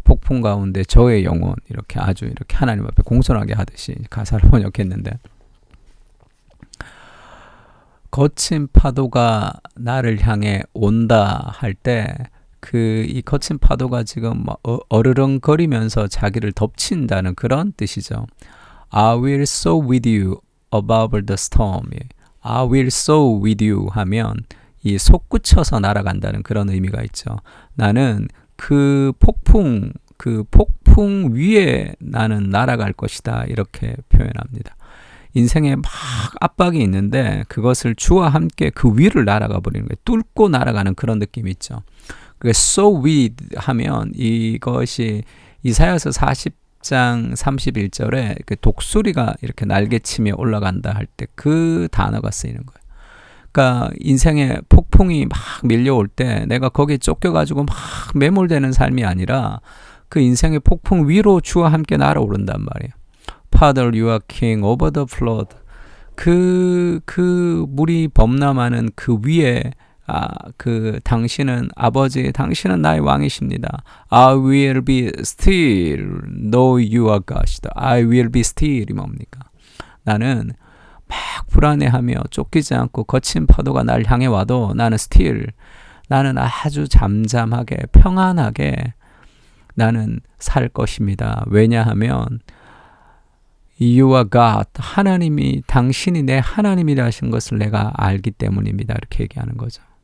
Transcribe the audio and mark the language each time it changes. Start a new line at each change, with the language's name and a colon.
Korean: 폭풍 가운데 저의 영혼, 이렇게 아주 이렇게 하나님 앞에 공손하게 하듯이 가사를 번역했는데, 거친 파도가 나를 향해 온다 할 때 그 이 거친 파도가 지금 어르렁거리면서 자기를 덮친다는 그런 뜻이죠.
English: I will soar with you above the storm. I will soar with you
Korean: 하면 이 솟구쳐서 날아간다는 그런 의미가 있죠. 나는 그 폭풍 위에 나는 날아갈 것이다, 이렇게 표현합니다. 인생에 막 압박이 있는데 그것을 주와 함께 그 위를 날아가 버리는 거예요. 뚫고 날아가는 그런 느낌이 있죠. so with 하면 이것이 이사야서 40장 31절에 그 독수리가 이렇게 날개치며 올라간다 할 때 그 단어가 쓰이는 거예요. 그러니까 인생에 폭풍이 막 밀려올 때 내가 거기에 쫓겨가지고 막 매몰되는 삶이 아니라 그 인생의 폭풍 위로 주와 함께 날아오른단 말이에요.
English: Father, you are king over the flood.
Korean: 그 물이 범람하는 그 위에 그 당신은 아버지, 당신은 나의 왕이십니다.
English: I will be still, though you are God. I will be still이
Korean: 뭡니까? 나는 막 불안해하며 쫓기지 않고 거친 파도가 날 향해 와도 나는 still, 나는 아주 잠잠하게 평안하게 나는 살 것입니다. 왜냐하면
English: You are God,
Korean: 하나님이, 당신이 내 하나님이라 하신 것을 내가 알기 때문입니다. 이렇게 얘기하는 거죠.